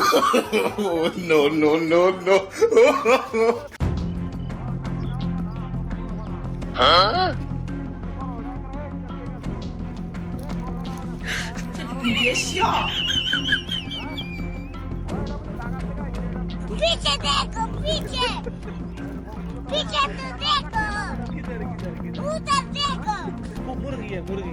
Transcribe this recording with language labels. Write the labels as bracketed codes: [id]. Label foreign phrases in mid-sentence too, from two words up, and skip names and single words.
[en] Oh, no, no, no, no. Huh? [zh] 你别笑。 Piche deco, piche! Piche tu deco! Uta deco! [hi] मुर्गी है मुर्गी